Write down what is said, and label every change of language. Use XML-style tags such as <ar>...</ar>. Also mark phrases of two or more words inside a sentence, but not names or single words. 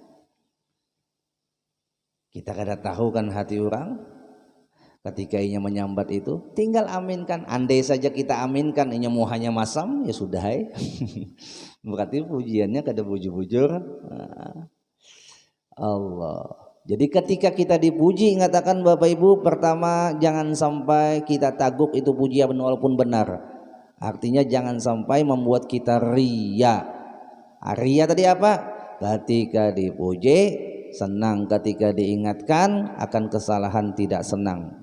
<bjn>Kita kada tahu kan hati orang. Ketika inya menyambat itu, tinggal aminkan. Andai saja kita aminkan, inya muhanya masam, ya sudah. Berarti pujiannya kada bujur-bujur. Allah.</bjn> <id>Jadi ketika kita dipuji, mengatakan Bapak Ibu, pertama jangan sampai kita taguk itu pujian walaupun benar. Artinya jangan sampai membuat kita ria. Ria tadi apa? Ketika dipuji senang, ketika diingatkan akan kesalahan tidak senang.</id>